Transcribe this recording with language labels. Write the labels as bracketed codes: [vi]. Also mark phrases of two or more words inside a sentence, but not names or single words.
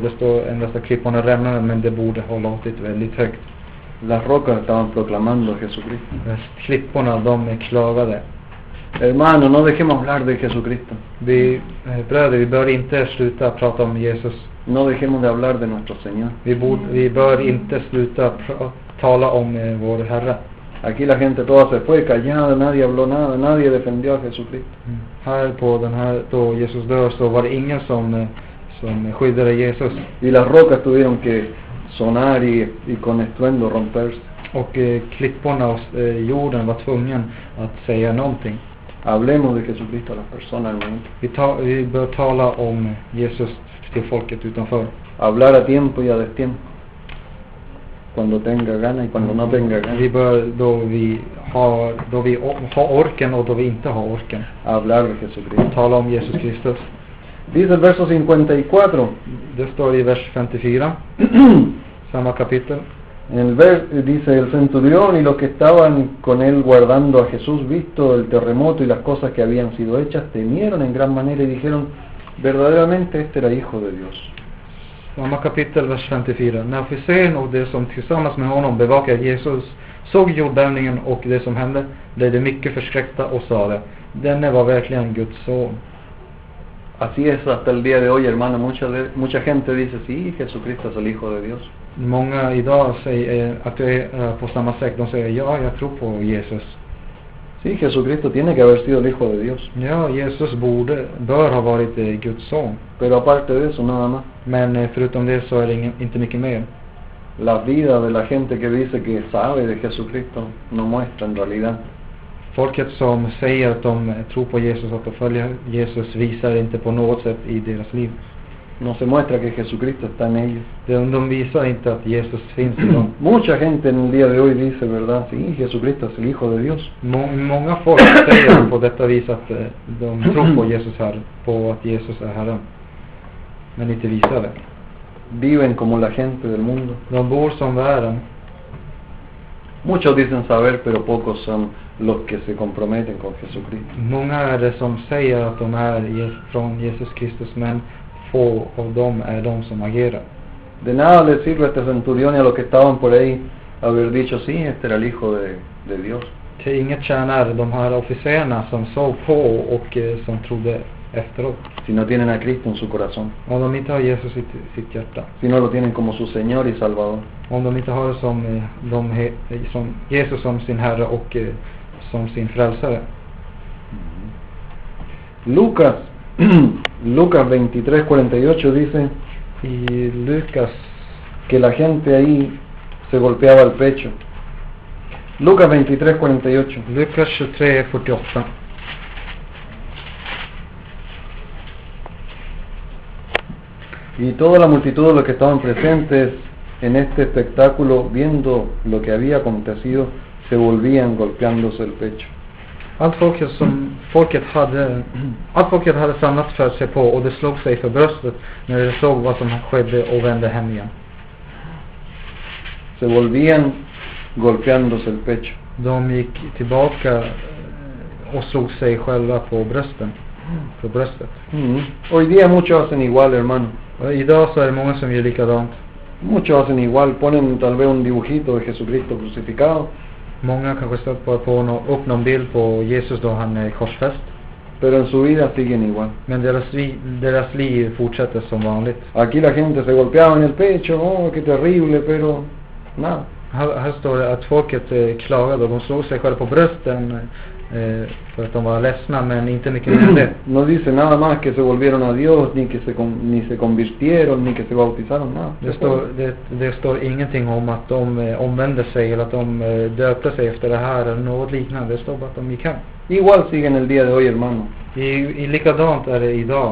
[sv] Det står endast att klipporna rämnade, men det borde ha låtit väldigt högt. [es] Las rocas estaban proclamando a Jesucristo. [sv] Klipporna, de klagade. [es] Hermano, no dejemos hablar de Jesucristo. [sv] Bröder, vi bör inte sluta prata om Jesus. [es] No dejemos de hablar de nuestro Señor. [sv] Vi bör inte sluta tala om vår Herre. [es] Aquí la gente toda se fue callada, nadie habló nada, nadie defendió a Jesucristo. [sv] Här på den här, då Jesus dör, så var det ingen som skyddade Jesus. [es] Y las rocas tuvieron que sonar y con estruendo romperse. [sv] Och klipporna och jorden var tvungen att säga någonting. [es] Hablemos de Jesucristo a las personas, hermano. [sv] Vi bör tala om Jesus till folket utanför. [es] Hablar a tiempo y a destiempo. Cuando tenga gana y cuando no tenga gana. [sv] Vi bör då vi har orken och då vi inte har orken. [es] Hablar de Jesucristo. [sv] Tala om Jesus Kristus. [es] Dice el verso 54. [sv] Det står i vers 54. Samma kapitel. [es] Dice el centurión y los que estaban con él guardando a Jesús, visto el terremoto y las cosas que habían sido hechas, temieron en gran manera y dijeron, verdaderamente este era hijo de Dios. [sv] Samma kapitel, vers 54. När officeren och de som tillsammans med honom bevakade Jesus såg jordbävningen och det som hände, blev de mycket förskräckta och sade, denne var verkligen Guds son. [es] Así es hasta el día de hoy, hermano. Mucha gente dice, sí, Jesucristo es el Hijo de Dios. [sv] Många idag säger att det är på samma sätt. De säger, ja, jag tror på Jesus. [es] Sí, Jesucristo tiene que haber sido el Hijo de Dios. [sv] Ja, Jesus bör ha varit Guds son. [es] Pero aparte de eso, nada más. [sv] Men förutom det så är det inte mycket mer. [es] La vida de la gente que dice que sabe de Jesucristo no muestra en realidad. [sv] Folket som säger att de tror på Jesus, att de följer Jesus, visar inte på något sätt i deras liv. [es] No se muestra que Jesucristo está en ellos. [sv] De visar inte att Jesus finns i dem. [es] Mucha gente en el día de hoy dice, ¿verdad? Sí, Jesucristo es el Hijo de Dios. [sv] Många folk säger på detta vis att de tror på Jesus här, på att Jesus är Herren. Men inte visar det. [es] Viven como la gente del mundo. [sv] De bor som världen. [es] Muchos dicen saber, pero pocos son los que se comprometen con Jesucristo. [sv] Många är det som säger att de är från Jesus Kristus, men få av dem är de som agerar. [es] De nada les sirve a este centurión y a los que estaban por ahí haber dicho, sí, este era el Hijo de Dios. [sv] Till inget tjänar de här officerarna som såg på och som trodde efteråt. [es] Si no tienen a Cristo en su corazón. [sv] Om de inte har Jesus i sitt hjärta. [es] Si no lo tienen como su Señor y Salvador. [sv] Om de inte har det som Jesus som sin Herre och som sin frälsare. [es] Lucas 23:48 dice [sv] i Lucas [es] que la gente ahí se golpeaba el pecho. Lucas 23:48. Lucas 23:48. Y toda la multitud de los que estaban presentes en este espectáculo, viendo lo que había acontecido, se volvían golpeándose el pecho. [sv] Allt folket hade samlats för sig på, och det slog sig för bröstet när de såg vad som skedde och vände hem igen. [es] Se volvían golpeándose el pecho. [sv] De gick tillbaka och slog sig själva på bröstet. [es] Hoy día muchos hacen igual, hermano. [sv] Och idag så är det många som gör likadant. [es] Muchos hacen igual, ponen tal vez un dibujito de Jesucristo crucificado, [sv] Många kanske stöter på upp någon bild på Jesus då han är korsfäst. [es] pero en su vida siguen igual. [sv] Men deras liv fortsätter som vanligt. [es] Aquí la gente se golpeaba en el pecho, oh, qué terrible, pero nada. [sv] Här står det att folket klagade och de slog sig själva på brösten för att de var ledsna, men inte mycket mer än det. [es] No dice nada más que se volvieron a Dios, ni se convirtieron, ni que se bautizaron, nada. [sv] Det står ingenting om att de omvände sig eller att de döpte sig efter det här eller något liknande. Det står bara att de gick hem. [es] Igual siguen el día de hoy, hermano. [sv] Likadant är det idag.